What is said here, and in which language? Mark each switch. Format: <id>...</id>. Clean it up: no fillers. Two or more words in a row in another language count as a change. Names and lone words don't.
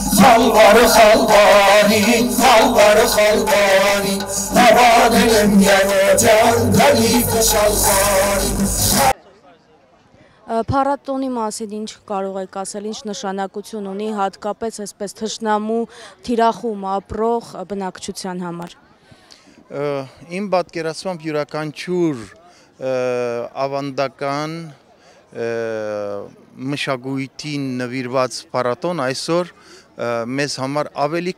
<hy>Xalvarı xalqani, xalvarı xalqani Navadilem yenecan, Khalifa şalqani Փառատոնի մասին ինչ կարող եք ասել, ինչ նշանակություն ունի հատկապես այսպես թշնամու թիրախում ապրող բնակչության համար։ Իմ պատկերացմամբ յուրաքանչյուր ավանդական մշակույթին նվիրված փառատոն այսօր մեզ համար ավելի</hy>